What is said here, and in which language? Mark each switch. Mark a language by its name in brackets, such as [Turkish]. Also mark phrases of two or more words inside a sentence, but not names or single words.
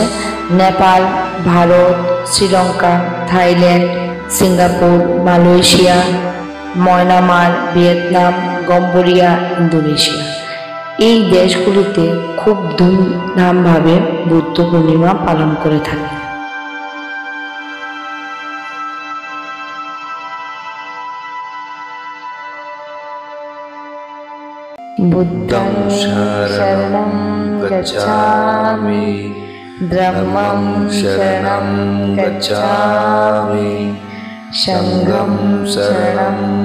[Bangla] নেপাল, ভারত, শ্রীলঙ্কা, থাইল্যান্ড, সিঙ্গাপুর, মালয়েশিয়া, মায়ানমার, ভিয়েতনাম, কম্বোডিয়া, ইন্দোনেশিয়া। এই দেশগুলিতে খুব ধুমধামভাবে বুদ্ধ পূর্ণিমা পালন করে থাকে। [Pali] बुद्धं शरणं गच्छामि धम्मं शरणं गच्छामि संघं शरणं